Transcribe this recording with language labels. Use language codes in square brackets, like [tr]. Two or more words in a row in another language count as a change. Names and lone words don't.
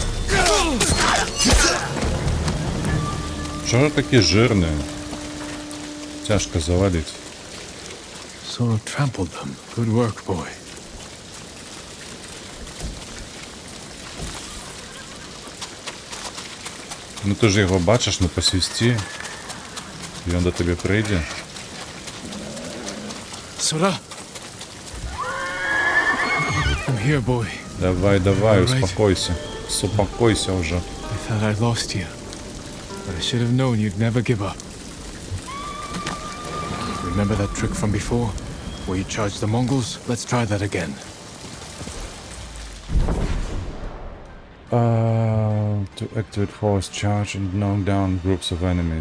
[uk] Чого такі жирні? Тяжко завалить. [en] Sora trampled them. Good work, boy. [uk] Ну ти ж його бачиш, ну посвісти. І він до тебе прийде. [en] Sora! I'm here, boy. [uk] Давай, давай, [en] Alright. [ru] успокойся. Успокойся уже. [en] I thought I'd lost you. But I should have known you'd never give up. Remember that trick from before? Where you charged the Mongols? Let's try that again. To activate force charge and knock down groups of enemies.